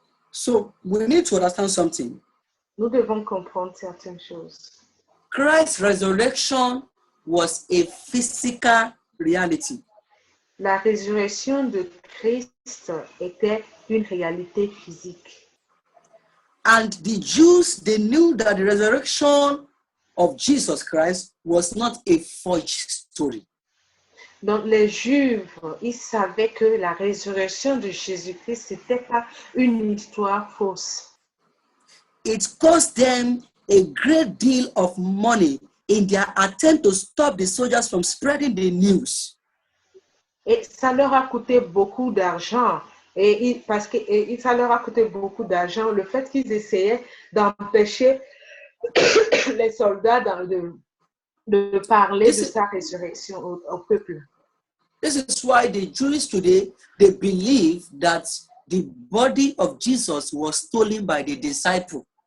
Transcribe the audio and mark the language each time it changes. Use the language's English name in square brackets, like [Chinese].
[English] So, we need to understand something. [French] Nous devons comprendre certaines choses. [English] Christ's resurrection was a physical reality. [French] La résurrection de Christ était une réalité physique. [English] And the Jews, they knew that the resurrection of Jesus Christ was not a forged story. [French] Donc les Juifs, ils savaient que la résurrection de Jésus-Christ n'était pas une histoire fausse. [English] It cost them a great deal of money in their attempt to stop the soldiers from spreading the news. [French] Et ça leur a coûté beaucoup d'argent. Ça leur a coûté beaucoup d'argent le fait qu'ils essayaient d'empêcher les soldats de parler de sa résurrection au peuple. [English] This is why the Jews today, they believe that the body of Jesus was stolen by the disciple.